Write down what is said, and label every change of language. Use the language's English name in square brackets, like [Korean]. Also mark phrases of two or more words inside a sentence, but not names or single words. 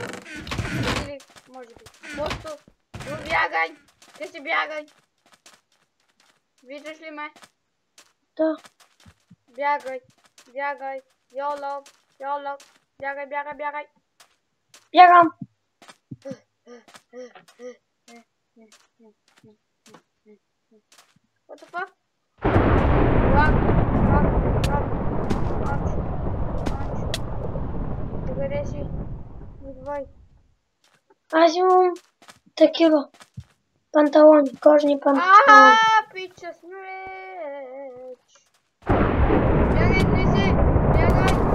[Bulgarian] Или, може би. Просто бягай. Ти си бягай. Виждаш ли ме? да. Бягай. Йоло. Бягай. Бягам. [English] What the fuck? [Bulgarian] Рак. Къде си? Идвай. Аз имам такива панталони, кожни панталони. Пича смеч. Бягай, влези. Бягай.